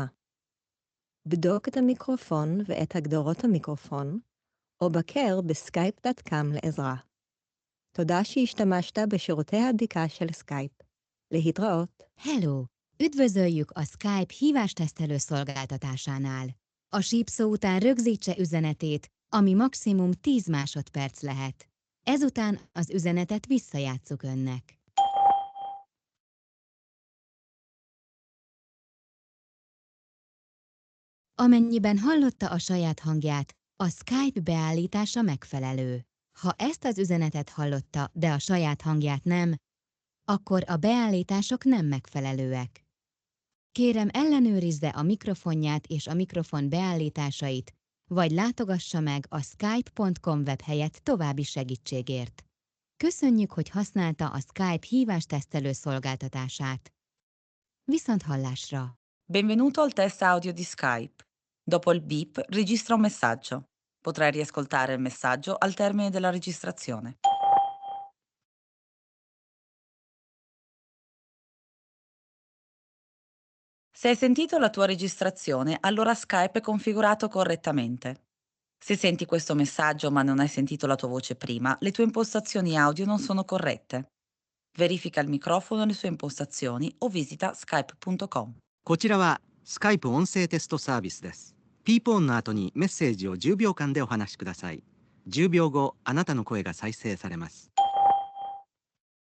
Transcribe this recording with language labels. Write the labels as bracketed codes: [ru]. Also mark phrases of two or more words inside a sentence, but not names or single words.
[he] בדוק את המיקרופון ואת הגדרות המיקרופון, או בקר בסקייפ.com לעזרה. תודה שהשתמשת בשירותי הבדיקה של סקייפ. להתראות. [en] Hello! [hu] Üdvözöljük a Skype hívástesztelő szolgáltatásánál. A sípszó után rögzítse üzenetét, ami maximum 10 másodperc lehet. Ezután az üzenetet visszajátsszuk önnek. Amennyiben hallotta a saját hangját, a Skype beállítása megfelelő. Ha ezt az üzenetet hallotta, de a saját hangját nem, akkor a beállítások nem megfelelőek. Kérem, ellenőrizze a mikrofonját és a mikrofon beállításait, vagy látogassa meg a skype.com webhelyet további segítségért. Köszönjük, hogy használta a Skype hívástesztelő szolgáltatását. Viszonthallásra! [it] Benvenuto al test audio di Skype. Dopo il beep, registra un messaggio. Potrai riascoltare il messaggio al termine della registrazione. Se hai sentito la tua registrazione, allora Skype è configurato correttamente. Se senti questo messaggio ma non hai sentito la tua voce prima, le tue impostazioni audio non sono corrette. Verifica il microfono e le sue impostazioni o visita skype.com. [ja] こちらはスカイプ音声テストサービスです。ピープ音の後にメッセージを10秒間でお話しください。10秒後、あなたの声が再生されます。